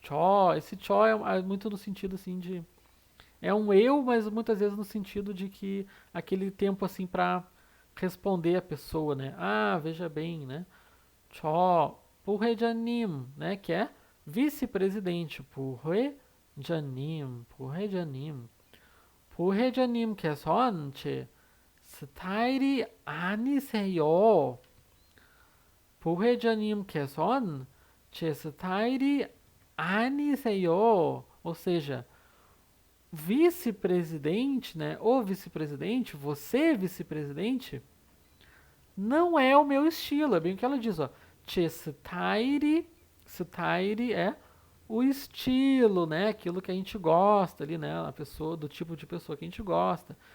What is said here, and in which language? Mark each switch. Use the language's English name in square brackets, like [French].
[Portuguese] Cho, esse cho é muito no sentido assim de é um eu, mas muitas vezes no sentido de que aquele tempo assim para responder a pessoa, né? Veja bem, né? Cho 부회장님, né, que é vice-presidente. [Korean] 부회장님. 부회장님께서는 제 스타일이 아니세요. 부회장님께서는 제 스타일이 아니세요. [Portuguese] Ou seja, vice-presidente, né? O vice-presidente, você vice-presidente, não é o meu estilo. É bem o que ela diz, ó. 제 스타일이, 스타일이 é o estilo, né? Aquilo que a gente gosta ali, né? A pessoa, do tipo de pessoa que a gente gosta.